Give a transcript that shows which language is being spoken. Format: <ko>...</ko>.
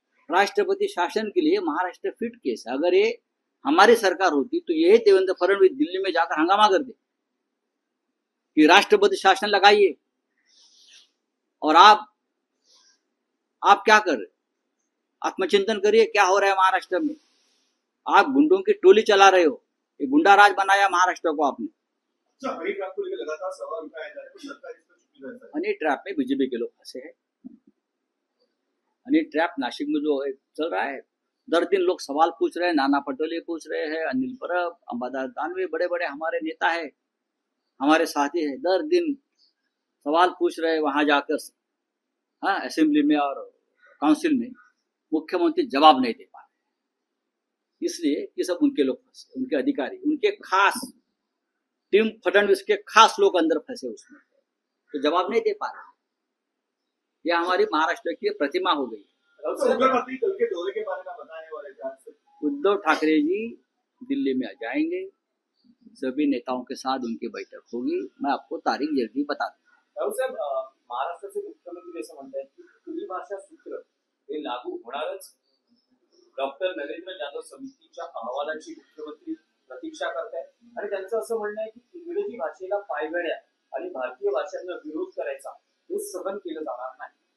<hi>राष्ट्रपति शासन के लिए महाराष्ट्र फिट केस है. अगर ये हमारी सरकार होती तो यही देवेंद्र फडणवीस दिल्ली में जाकर हंगामा करते कि राष्ट्रपति शासन लगाइए. और आप क्या कर रहे? आत्मचिंतन करिए, क्या हो रहा है महाराष्ट्र में. आप गुंडों की टोली चला रहे हो. ये गुंडा राज बनाया महाराष्ट्र को आपने. हनी ट्रैप को लेकर लगातार सवाल उठाया जा रहा है, सरकार इस पर चुप रहता है. हनी ट्रैप में बीजेपी के लोग फंसे हैं. हनी ट्रैप नासिक में जो चल रहा है, दर दिन लोग सवाल पूछ रहे हैं. नाना पटोले पूछ रहे हैं, अनिल परब, अंबादास दानवे, बड़े बड़े हमारे नेता है, हमारे साथी है, दर दिन सवाल पूछ रहे हैं वहां जाकर. असेंबली में और काउंसिल में मुख्यमंत्री जवाब नहीं दे पा रहे, इसलिए ये सब उनके लोग फंसे, उनके अधिकारी, उनके खास टीम फडणवीस के खास लोग अंदर फंसे उसमें, तो जवाब नहीं दे पा रहे. यह हमारी महाराष्ट्र की प्रतिमा हो गई. के दौरे के बारे में बताने वाले उद्धव ठाकरे जी दिल्ली में आ जाएंगे, सभी नेताओं के साथ उनकी बैठक होगी. मैं आपको तारीख जल्दी बता दूं.</hi> <mr>साहेब, महाराष्ट्राचे मुख्यमंत्री असं म्हणतात की खुली भाषा सूत्र हे लागू होणारच. डॉक्टर नरेंद्र जाधव समितीच्या अहवालाची मुख्यमंत्री प्रतीक्षा करतायत आणि त्यांचं असं म्हणणं आहे की इंग्रजी भाषेला पायगड्या आणि भारतीय भाषांना विरोध करायचा हे सहन केलं जाणार नाही.</mr>